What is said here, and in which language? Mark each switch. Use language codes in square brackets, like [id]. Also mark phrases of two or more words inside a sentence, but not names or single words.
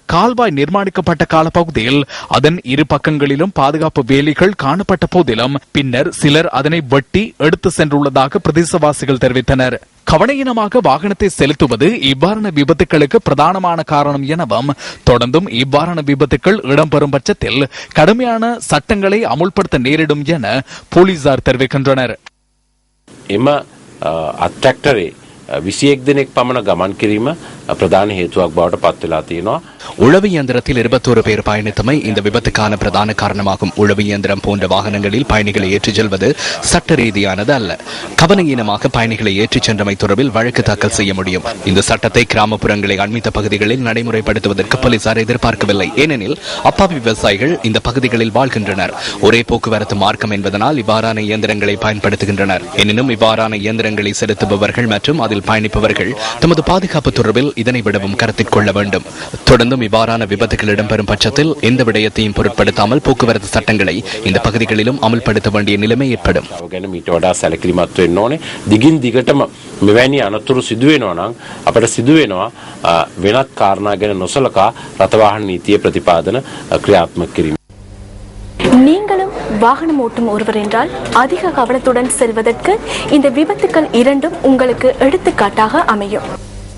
[ta] கால்வாய் நிர்மாணிக்கப்பட்ட காலப்பகுதியில் அதன் இரு பக்கங்களிலும் பாதுகாப்பு வேலிகள் காணப்பட்ட போதிலும் பின்னர் சிலர் அதனை வெட்டி எடுத்து சென்றுள்ளதாக பிரதேசவாசிகள் தெரிவித்தனர். கவனையினமாக வாகனத்தை செலுத்துவது இவ்வாறான விபத்துகளுக்கு பிரதானமான காரணம் எனவும் தொடர்ந்தும் இவ்வாறான விபத்துகள் இடம்பெறும் பட்சத்தில் கடுமையான சட்டங்களை அமுல்படுத்த நேரிடும் என போலீசார் தெரிவிக்கின்றனர். [si] විසියෙක් දෙනෙක් පමණ ගමන් කිරීම ප්‍රධාන හේතුවක් බවට පත් වෙලා තියෙනවා. [ta] உழவு இயந்திரத்தில் 21 பேர் பயணித்தமை இந்த விபத்துக்கான பிரதான காரணமாகும். உழவு இயந்திரம் போன்ற வாகனங்களில் பயணிகளை ஏற்றிச் செல்வது சட்ட ரீதியானது அல்ல. கவனஈனமாக பயணிகளை ஏற்றிச் சென்றமை தொடர்பில் வழக்கு தாக்கல் செய்ய முடியும். இந்த சட்டத்தை கிராமப்புறங்களை அண்மித்த பகுதிகளில் நடைமுறைப்படுத்துவதற்கு போலீசார் எதிர்பார்க்கவில்லை. ஏனெனில் அப்பாவி விவசாயிகள் இந்த பகுதிகளில் வாழ்கின்றனர். ஒரே போக்குவரத்து மார்க்கம் என்பதனால் இவ்வாறான இயந்திரங்களை பயன்படுத்துகின்றனர். எனினும் இவ்வாறான இயந்திரங்களை செலுத்துபவர்கள் மற்றும் அதில் பயணிப்பவர்கள் தமது பாதுகாப்பு தொடர்பில் இதனை விடவும் கருத்தில் கொள்ள வேண்டும். தொடர்ந்தும் இவ்வாறான விபத்துகள் இடம்பெறும் பட்சத்தில் எந்த விடயத்தையும் பொருட்படுத்தாமல் போக்குவரத்து சட்டங்களை இந்த பகுதிகளிலும் அமல்படுத்த வேண்டிய நிலைமை ஏற்படும். [si] දිගින් දිගටම මෙවැනි අනතුරු සිදු වෙනවා නම් අපිට සිදු වෙනවා වෙනත් කාරණා ගැන නොසලකා රථවාහන නීතිය ප්‍රතිපාදන ක්‍රියාත්මක කිරීම. [ta] நீங்களும் வாகனம் ஓட்டும் ஒருவர் என்றால் அதிக கவனத்துடன் செல்வதற்கு இந்த விபத்துக்கள் இரண்டும் உங்களுக்கு எடுத்துக்காட்டாக அமையும்.